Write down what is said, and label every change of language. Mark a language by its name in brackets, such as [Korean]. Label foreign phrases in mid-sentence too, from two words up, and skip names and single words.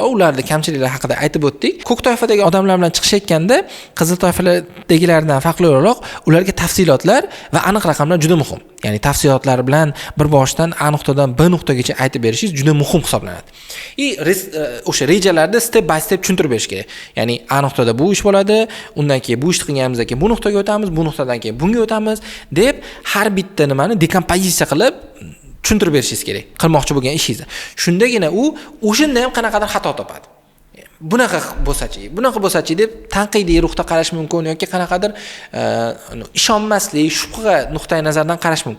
[Uzbek] Ularning kamchiliklari haqida aytib o'tdik. Ko'k toifadagi odamlar bilan chiqishayotganda qizil toifadagilardan farqli o'laroq ularga tafsilotlar va aniq raqamlar juda muhim. Ya'ni tafsilotlar bilan bir boshdan A nuqtadan B nuqtagacha aytib berishingiz juda muhim hisoblanadi. O'sha rejalarni [English] step by step [Uzbek] tushuntirib berish kerak. Ya'ni A nuqtada bu ish bo'ladi, undan keyin bu ish qilganimizdan keyin bu nuqtaga o'tamiz, bu nuqtadan keyin bunga o'tamiz deb har bitta nimani dekompozitsiya qilib tushuntirib berishingiz kerak. Qilmoqchi bo'lgan ishingizni. Shundagina u o'shanda ham qanaqadir xato topadi. Bunaqa bo'lsa-chi deb tanqidiy ruhda qarash mumkin yoki qanaqadir ishonmaslik, shubha nuqtai nazaridan qarash mumkin.